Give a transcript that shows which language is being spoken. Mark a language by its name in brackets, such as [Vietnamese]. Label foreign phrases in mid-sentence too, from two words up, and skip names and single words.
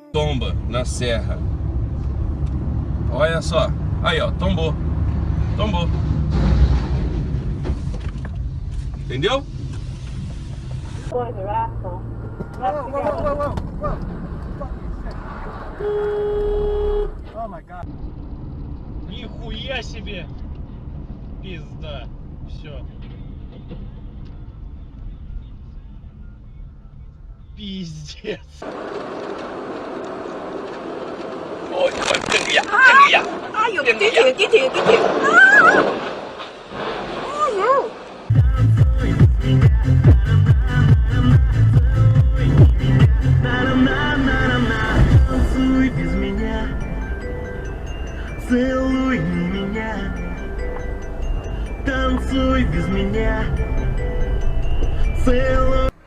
[Portuguese] tomba na serra. Olha só. Aí, ó, tombou. Tombou. Entendeu? [English] Boy, the rascal. Oh my god. [Russian] Нихуя себе! Пизда. Все. Пиздец. [Vietnamese] Ôi, chân kìa, chân kìa. Ai dụ, cái chuyện. À! Ai dụ. [Russian] Танцуй без меня, целуй меня, танцуй без меня, целуй.